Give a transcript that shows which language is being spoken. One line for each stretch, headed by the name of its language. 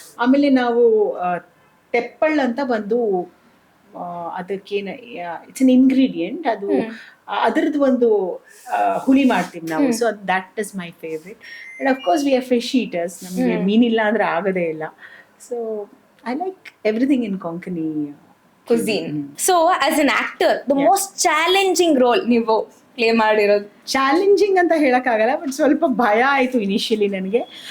Kannada: ಆಮೇಲೆ ನಾವು ತೆಪ್ಪಳ್ ಅಂತ ಒಂದು, ಅದಕ್ಕೇನು
English: it's an ingredient,
Kannada: ಅದು ಅದರದ್ದು ಒಂದು ಹುಳಿ ಮಾಡ್ತೀವಿ ನಾವು.
English: So that is my favourite. And of course we are fish eaters,
Kannada: ನಮಗೆ ಮೀನಿಲ್ಲ ಅಂದ್ರೆ ಆಗೋದೇ ಇಲ್ಲ.
English: So I like everything in Konkani cuisine. So as an actor, the most challenging role
Kannada: ನೀವು ಪ್ಲೇ ಮಾಡಿರೋದು? ಚಾಲೆಂಜಿಂಗ್ ಅಂತ ಹೇಳಕ್ಕಾಗಲ್ಲ, ಬಟ್ ಸ್ವಲ್ಪ ಭಯ ಆಯ್ತು ಇನಿಷಿಯಲಿ ನನಗೆ.